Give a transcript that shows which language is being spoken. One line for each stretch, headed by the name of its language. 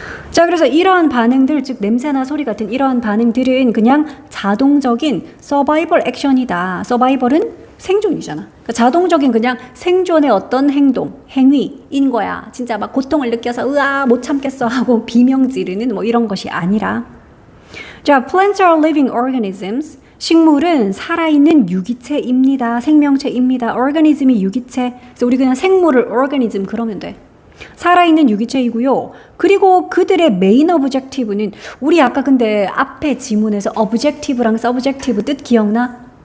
Korean: 자, 그래서 이러한 반응들, 즉 냄새나 소리 같은 이러한 반응들은 그냥 자동적인 서바이벌 액션이다. 서바이벌은 생존이잖아. 그러니까 자동적인 그냥 생존의 어떤 행동, 행위인 거야. 진짜 막 고통을 느껴서 으아 못 참겠어 하고 비명 지르는 뭐 이런 것이 아니라.
English: 자, plants are living organisms.
Korean: 식물은 살아있는 유기체입니다. 생명체입니다. organism이 유기체. 그래서 우리 그냥 생물을 organism 그러면 돼. 살아있는 유기체이고요. 그리고 그들의 메인 objective는 우리 아까 근데 앞에 지문에서 objective랑 subjective 뜻 기억나?